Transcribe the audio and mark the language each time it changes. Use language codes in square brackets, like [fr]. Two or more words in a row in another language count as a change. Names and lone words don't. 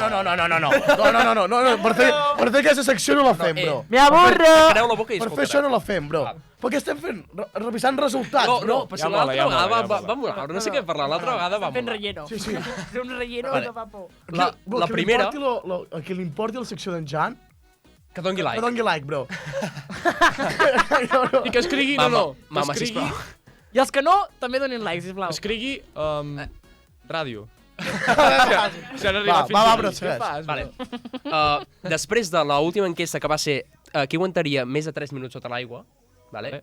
[ca] No, per fer aquesta secció no la fem, bro. [es] Me aburro! [ca] Creu la boca i Per fer això no escoltarà. la fem, bro. Perquè estem fent, revisant resultats, No, bro. però si Ja mola, l'altra ja mola, vegada ja mola. va molar. No sé què parlar, l'altra vegada va Fent molar. relleno. Sí, sí. Fer un relleno Vale. no fa por. La primera, A qui li importi la secció d'en Jan, que doni que like. doni like, bro. I que escrigui, no, no. Mama, Que escrigui, sisplau. I els que no, també donin like, sisplau. escrigui ràdio. Va, bro, Què segueix. fas, Vale. bro? Després de l'última enquesta que va ser qui aguantaria més de 3 minuts sota l'aigua, vale?